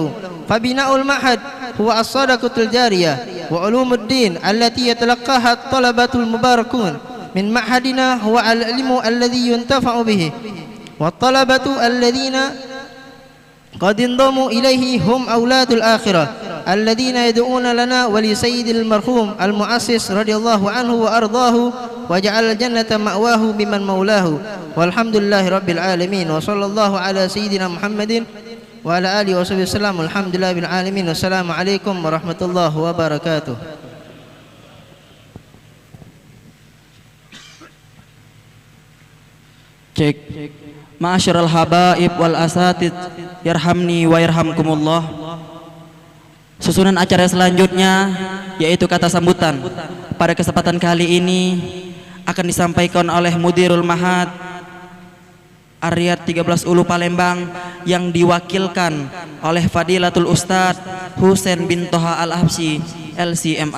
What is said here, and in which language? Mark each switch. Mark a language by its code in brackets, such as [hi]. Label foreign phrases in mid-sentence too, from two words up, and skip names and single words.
[ar] فبناء المعهد هو الصدقة الجارية، وعلوم الدين التي يتلقاها الطلبة المباركون من معهدنا هو العلم الذي ينتفع به، والطلبة الذين قد انضموا إليه هم أولاد الآخرة الذين يدعون لنا ولسيد المرحوم المؤسس رضي الله عنه وأرضاه وجعل الجنة مأواه بمن مولاه. والحمد لله رب العالمين، وصلى الله على سيدنا محمد وعلى آله وصحبه وسلم. الحمد لله رب العالمين، والسلام عليكم ورحمة الله وبركاته. [id] Cek. [ar] معاشر الحبائب والأساتيذ يرحمني ويرحمكم الله. [id] Susunan acara selanjutnya yaitu kata sambutan. Pada kesempatan kali ini akan disampaikan oleh Mudirul Mahad Ar-Riyad 13 Ulu Palembang yang diwakilkan oleh Fadilatul Ustadz Husain bin Toha Al-Habsyi LCMA.